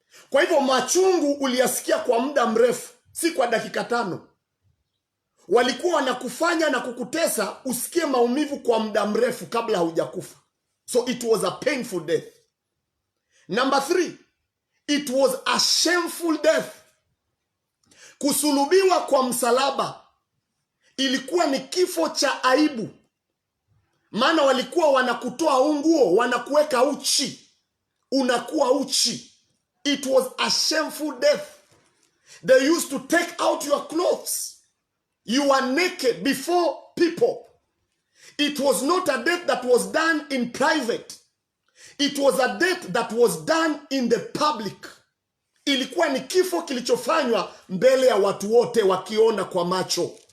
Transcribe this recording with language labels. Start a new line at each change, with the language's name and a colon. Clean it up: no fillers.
Swahili: Kwa hivyo machungu uliyasikia kwa muda mrefu, si kwa dakika 5. Walikuwa wanakufanya na kukutesa usikie maumivu kwa muda mrefu kabla haujakufa.
English: So it was a painful death. Number 3, it was a shameful death.
Swahili: Kusulubiwa kwa msalaba ilikuwa ni kifo cha aibu. Maana walikuwa wanakutoa nguo, wanakuweka uchi, unakuwa uchi.
English: It was a shameful death. They used to take out your clothes. You were naked before people. It was not a death that was done in private. It was a death that was done in the public.
Swahili: Ilikuwa ni kifo kilichofanywa mbele ya watu wote wakiona kwa macho.